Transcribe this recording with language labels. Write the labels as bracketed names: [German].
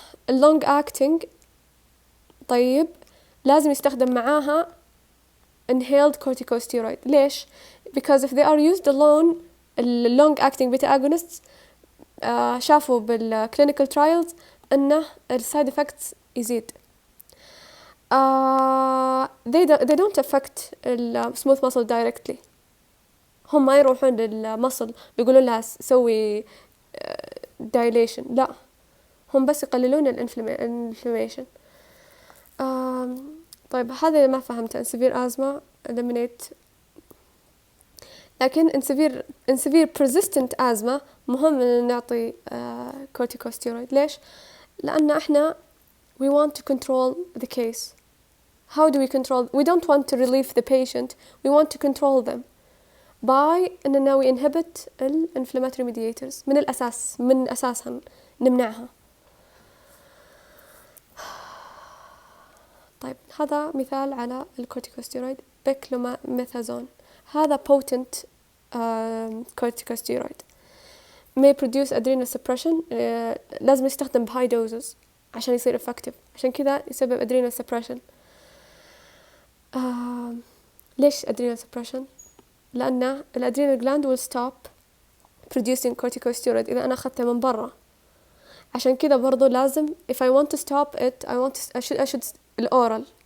[English] long acting. [Arabic] طيب لازم يستخدم معاها [English] inhaled corticosteroid. ليش؟ because if they are used alone long acting beta agonists [Arabic] شافوا بالclinical [English] trials أنه side effects يزيد. they don't affect smooth muscle directly. [Arabic] هم ما يروحون للمصل بيقولوا لها سوي dilation، لا، هم بس يقللون الانفلاميشن. طيب هذا ما فهمته. [English] severe asthma eliminate. لكن in severe persistent asthma [Arabic] مهم أن نعطي [English] corticosteroid. [Arabic] ليش؟ لأن إحنا [English] we want to control the case. How do we control? We don't want to relieve the patient. We want to control them by أننا we inhibit inflammatory mediators [Arabic] من أساسها نمنعها. طيب هذا مثال على الكورتيكوستيرويد بيكلوميثازون. [English] هذا potent corticosteroid may produce adrenal suppression. [Arabic] لازم يستخدم بهاي doses عشان يصير effective، عشان كذا يسبب adrenal suppression. ليش adrenal suppression؟ لأن الادرينال [English] gland will stop producing corticosteroid [Arabic] إذا أنا أخذته من برا. عشان كذا برضو لازم [English] if I want to stop it I should الأورال.